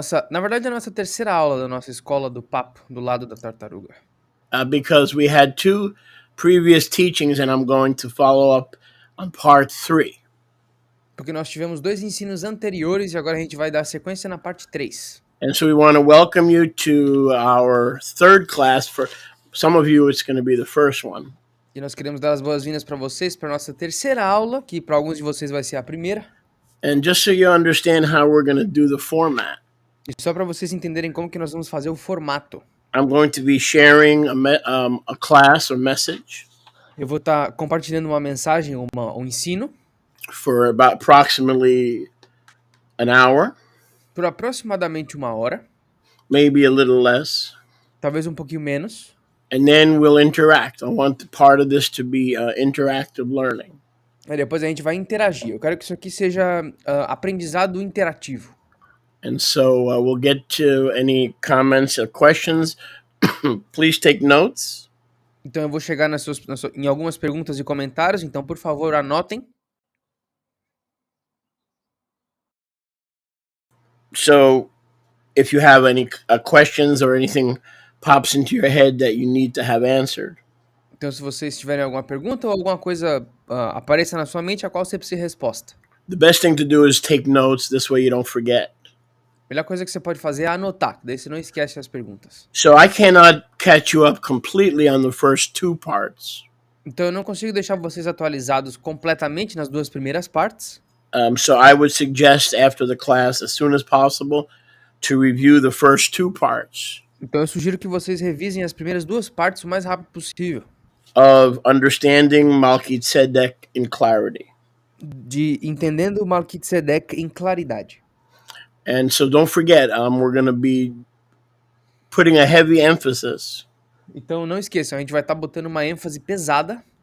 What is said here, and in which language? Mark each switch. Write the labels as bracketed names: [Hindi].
[Portuguese] na verdade, é a nossa terceira aula da nossa escola do papo, do lado da tartaruga. [English] Because we had two previous teachings and I'm going to follow up on part 3. [Portuguese] Porque nós tivemos 2 ensinos anteriores e agora a gente vai dar sequência na parte 3. [English] And so we want to welcome you to our third class. For some of you, it's going to be the first one. [Portuguese] E nós queremos dar as boas-vindas para vocês para nossa terceira aula, que para alguns de vocês vai ser a primeira. [English] And just so you understand how we're going to do the format. [Portuguese] E só para vocês entenderem como que nós vamos fazer o formato. [English] I'm going to be sharing a class or message. [Portuguese] Eu vou estar compartilhando uma mensagem, um ensino. [English] For about approximately an hour. [Portuguese] Por aproximadamente 1 hora. [English] Maybe a little less. [Portuguese] Talvez um pouquinho menos. [English] And then we'll interact. I want part of this to be interactive learning. [Portuguese] E depois a gente vai interagir. Eu quero que isso aqui seja aprendizado interativo. [English] And so we'll get to any comments or questions. Please take notes. [Portuguese] Então eu vou chegar em algumas perguntas e comentários, então por favor anotem. [English] So if you have any questions or anything pops into your head that you need to have answered. [Portuguese] Então se vocês tiverem alguma pergunta ou alguma coisa apareça na sua mente a qual você precisa resposta. [English] The best thing to do is take notes, this way you don't forget. [Portuguese] A melhor coisa que você pode fazer é anotar, daí você não esquece as perguntas. [English] So I cannot catch you up completely on the first 2 parts. [Portuguese] Então eu não consigo deixar vocês atualizados completamente nas 2 primeiras partes. [English] So I would suggest after the class, as soon as possible, to review the first 2 parts. [Portuguese] Então eu sugiro que vocês revisem as primeiras 2 partes o mais rápido possível. [English] Of understanding Melquisedeque in clarity. [Portuguese] De entendendo Melquisedeque em claridade. [English] And so don't forget, we're going to be putting a heavy emphasis. [Portuguese] Então não esqueçam, a gente vai estar botando uma ênfase pesada